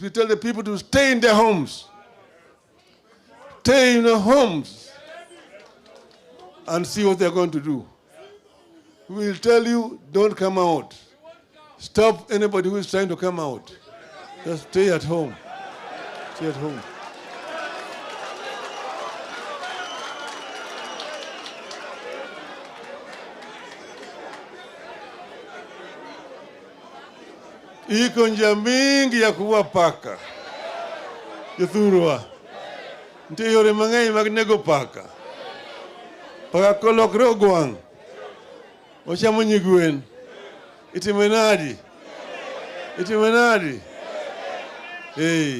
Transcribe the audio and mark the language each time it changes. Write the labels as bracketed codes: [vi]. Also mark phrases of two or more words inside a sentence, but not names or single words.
[en] We tell the people to stay in their homes. Stay in their homes and see what they're going to do. We will tell you, don't come out. Stop anybody who is trying to come out. Just stay at home. Stay at home. [sw] Iko njia mingi ya kuua paka. [luo] Jothurwa. Nitie yore mang'eny mag nego paka. Paka kolokre ogwang'. Ochamo nyigwen. Itime nadi? Itime nadi? Hey.